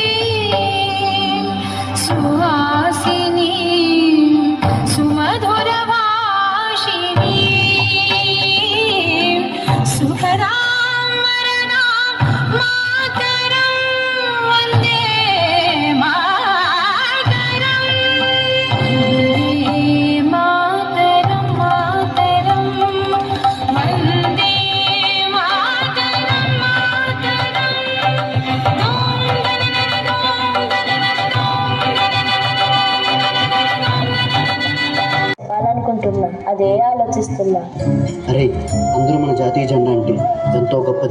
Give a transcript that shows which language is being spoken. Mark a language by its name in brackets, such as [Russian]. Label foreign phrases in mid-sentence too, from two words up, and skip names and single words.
[Sanskrit] सुहासिनी सुमधुर भाषिणी सुखदां वरदां मातरं वन्दे मातरं मातरं मातरं वन्दे [Telugu] అనుకుంటున్నా అదే ఆలోచిస్తున్నా. అరే, అందరూ మన జాతీయ జెండా అంటే ఎంతో గొప్పది.